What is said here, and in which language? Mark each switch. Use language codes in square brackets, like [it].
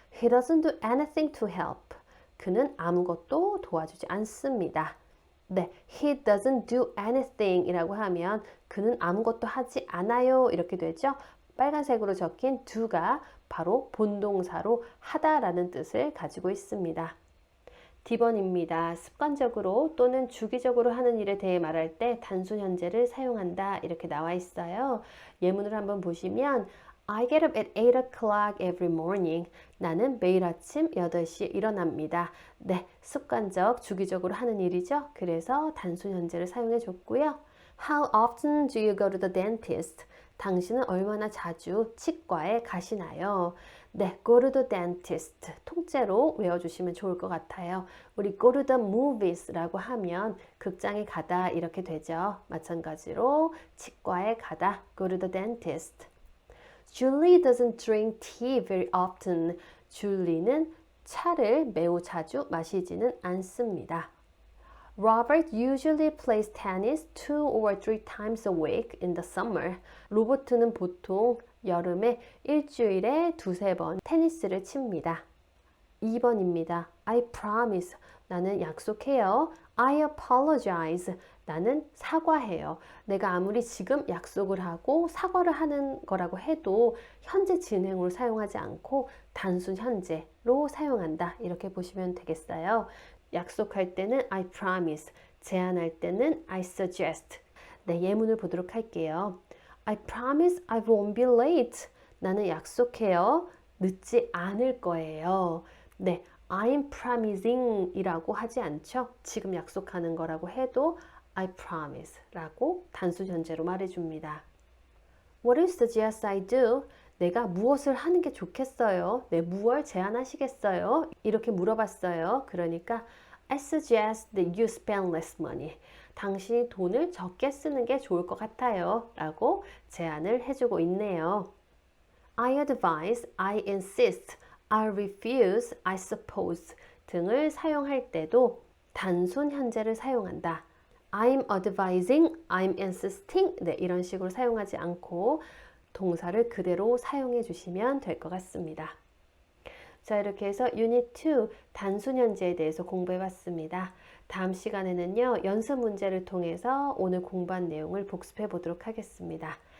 [en] He doesn't do anything to help. [ko] 그는 아무것도 도와주지 않습니다. 네, [en] he doesn't do anything [ko] 이라고 하면 그는 아무것도 하지 않아요 이렇게 되죠. 빨간색으로 적힌 do가 바로 본동사로 하다라는 뜻을 가지고 있습니다. D번입니다. 습관적으로 또는 주기적으로 하는 일에 대해 말할 때 단순 현재를 사용한다 이렇게 나와 있어요. 예문을 한번 보시면 [en] I get up at 8 o'clock every morning. [ko] 나는 매일 아침 8시에 일어납니다. 네, 습관적, 주기적으로 하는 일이죠. 그래서 단순 현재를 사용해 줬고요. [en] How often do you go to the dentist? [ko] 당신은 얼마나 자주 치과에 가시나요? [en] 네, go to the dentist. [ko] 통째로 외워주시면 좋을 것 같아요. 우리 [en] go to the movies [ko] 라고 하면 극장에 가다 이렇게 되죠. 마찬가지로 치과에 가다, [en] go to the dentist. Julie doesn't drink tea very often. [ko] 줄리는 차를 매우 자주 마시지는 않습니다. [en] Robert usually plays tennis 2 or 3 times a week in the summer. [ko] 로버트는 보통 여름에 일주일에 2-3번 테니스를 칩니다. 2번입니다. [en] I promise. [ko] 나는 약속해요. [en] I apologize. [ko] 나는 사과해요. 내가 아무리 지금 약속을 하고 사과를 하는 거라고 해도 현재 진행으로 사용하지 않고 단순 현재로 사용한다. 이렇게 보시면 되겠어요. 약속할 때는 [en] I promise, [ko] 제안할 때는 [en] I suggest. [ko] 네, 예문을 보도록 할게요. [en] I promise I won't be late. [ko] 나는 약속해요. 늦지 않을 거예요. 네, [en] I'm promising [ko] 이라고 하지 않죠. 지금 약속하는 거라고 해도 [en] I promise [ko] 라고 단수 현재로 말해줍니다. [en] What do you suggest I do? [ko] 내가 무엇을 하는 게 좋겠어요? 네, 무엇을 제안하시겠어요? 이렇게 물어봤어요. 그러니까 [en] I suggest that you spend less money. [ko] 당신이 돈을 적게 쓰는 게 좋을 것 같아요. 라고 제안을 해주고 있네요. [en] I advise, I insist, I refuse, I suppose [ko] 등을 사용할 때도 단순 현재를 사용한다. [en] I'm advising, I'm insisting [ko] 네, 이런 식으로 사용하지 않고 동사를 그대로 사용해 주시면 될 것 같습니다. 자, 이렇게 해서 유닛 2 단순 현재에 대해서 공부해 봤습니다. 다음 시간에는요, 연습 문제를 통해서 오늘 공부한 내용을 복습해 보도록 하겠습니다.